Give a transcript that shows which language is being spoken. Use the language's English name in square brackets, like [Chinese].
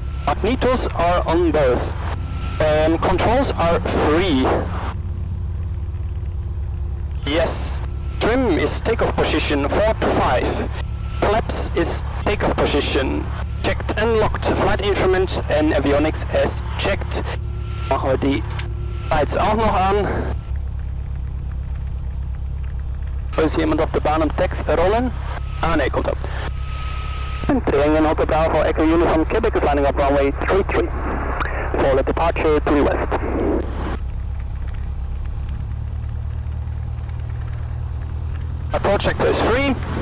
[English] Magnetos are on both. Controls are free. Yes. Trim is takeoff position 4 to 5. Flaps is takeoff position. Checked and locked. Flight instruments and avionics as checked. [German] Machen wir die Lights auch noch an. Ist jemand auf der Bahn am Text rollen? Ah ne, kommt ab. [English] Triengen Hotel Bravo Echo Uniform Quebec is lining up runway 33 for the departure to the west. Approach sector is free.